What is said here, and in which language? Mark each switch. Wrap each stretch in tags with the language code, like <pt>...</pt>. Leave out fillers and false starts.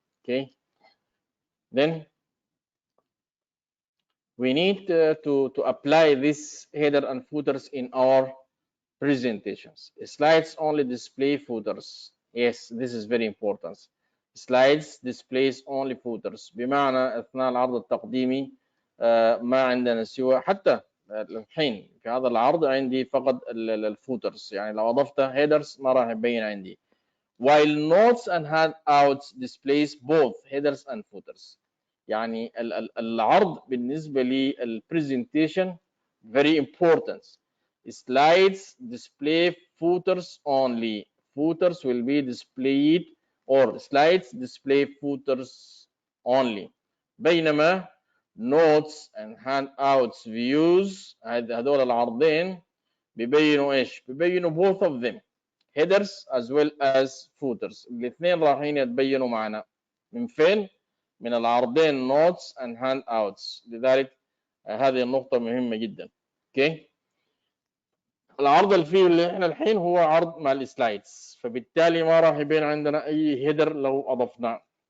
<en>Okay, then we need to apply this header and footers in our presentations. Slides only display footers. Yes, this is very important. Slides displays only footers.</en> <ar>بمعنى أثناء العرض التقديمي ما عندنا سوى حتى الحين في هذا العرض عندي فقط الفوترز. يعني لو أضفت headers ما راح يبين عندي.</ar> <en>While notes and handouts displays both headers and footers.</en> <ar>يعني العرض بالنسبة للpresentation</ar> <en>very important. Slides display footers only. Footers will be displayed or slides display footers only.</en> <ar>بينما</ar> <en>notes and handouts views</en> <ar>هذول العرضين بيبينوا ايش؟ بيبينوا</ar> <en>both of them. headers as well as footers.</en> <ar>الاثنين رايحين يتبينوا معنا. من فين؟ من العرضين notes and handouts. لذلك هذه النقطة مهمة جدا. اوكي. العرض الفيه اللي احنا الحين هو عرض مع السلايدز، فبالتالي ما راح يبين عندنا اي header لو اضفناه.</ar>